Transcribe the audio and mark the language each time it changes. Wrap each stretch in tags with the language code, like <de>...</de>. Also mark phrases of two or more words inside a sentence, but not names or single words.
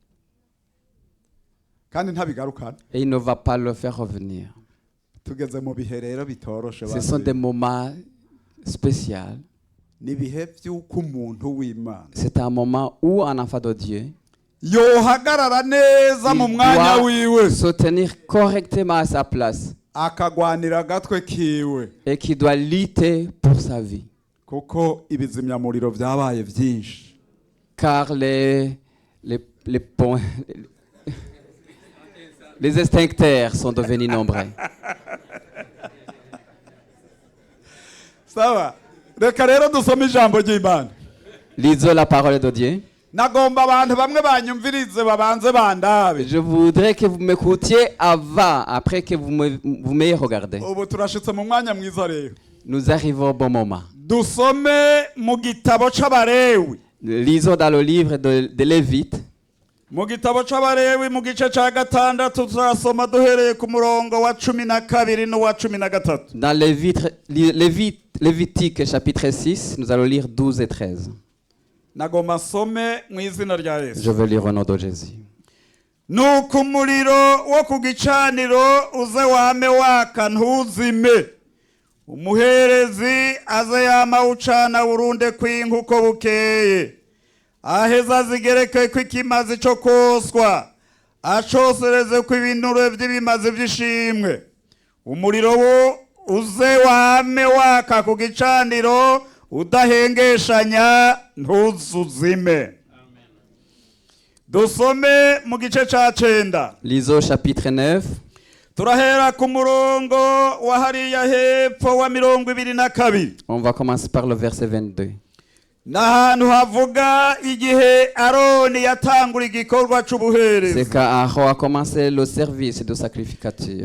<rn>kandi ntabigarukana.</rn> <fr>Et il ne va pas le faire revenir.</fr> <rn>Tugeze mu bihe rero bitoroshe</rn> <fr>Ce sont des moments spéciaux.</fr> <rn>ni ibihe by'uko umuntu w'Imana</rn> <fr>C'est un moment où un enfant de Dieu</fr> <rn>yohagarara neza mu</rn> <fr>il</fr> <rn>mwanya</rn> <fr>doit</fr> <rn>wiwe</rn> <fr>se tenir correctement à sa place</fr> <rn>akagwanira agatwe kiwe</rn> <fr>et qui doit lutter pour sa vie.</fr> <rn>kuko ibizimyamuriro byabaye byinshi.</rn> <fr>Car les extincteurs sont devenus nombreux.</fr> <rn>Sawa, reka rero dusome ijambo ry'Imana.</rn> <fr>Lisons la parole de Dieu.</fr> <rn>Nagomba abantu bamwe banyumvirize babanze bandabe.</rn> <fr>Je voudrais que vous m'écoutiez avant, après que vous m'ayez regardé.</fr> <rn>Ubu turashitse mu mwanya mwiza rero.</rn> <fr>Nous arrivons au bon moment.</fr> <rn>Dusome mu gitabo c'Abalewi.</rn> <fr>Lisons dans le livre de Lévites,</fr> <rn>Mu gitabo c'Abalewi mu gice ca gatandatu turasoma duhereye ku murongo wa 12 n'uwa 13.</rn> <fr>dans Lévitique chapitre 6, nous allons lire 12 et 13.</fr> <rn>Nagomba nsome mu izina rya Yesu.</rn> <fr>Je vais lire au nom de Jésus.</fr> <rn>Nuko umuriro wo ku gicaniro uze wame waka ntuzime. Umuherezi aze yama ucana urunde kw'inka uko bukeye. Aheza zigereke kw'ikimazi co koswa. Acosereze kw'ibinure vy'ibimazi vy'ishimwe. Umuriro wo uze wame waka ku gicaniro udahengeshanya ntuzuzime. Dusome mu gice ca 9.</rn> <fr>Lisons chapitre 9,</fr> <rn>Turahera ku murongo wa hariya hepfo wa 22.</rn> <fr>on va commencer par le verset 22.</fr> <rn>N'ahantu havuga igihe Aroni yatangura igikorwa</rn> <fr>C'est</fr> <rn>c'ubuherezi.</rn> <fr>qu'Aaron a commencé le service de sacrificature.</fr>